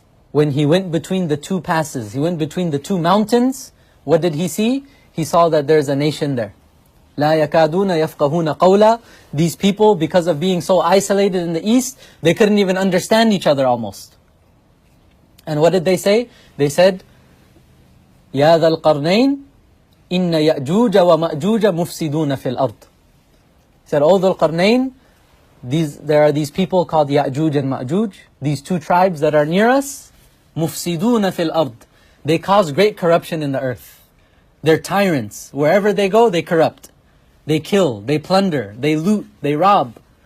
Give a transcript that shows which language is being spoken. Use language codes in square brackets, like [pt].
[en] When He went between the two passes, He went between the two mountains, what did He see? He saw that there's a nation there. [ar] لَا يَكَادُونَ يَفْقَهُونَ قَوْلًا. [en] These people, because of being so isolated in the east, they couldn't even understand each other almost. And what did they say? They said, [ar] يَا ذَا الْقَرْنَيْنِ إِنَّ يَأْجُوجَ وَمَأْجُوجَ مُفْسِدُونَ فِي الْأَرْضِ. [en] He said, O Dhul Qarnayn, there are these people called Ya'juj and Ma'juj, these two tribes that are near us, [ar] مُفْسِدُونَ فِي الْأَرْضِ. [en] They cause great corruption in the earth. They're tyrants. Wherever they go, they corrupt. They kill, they plunder, they loot, they rob.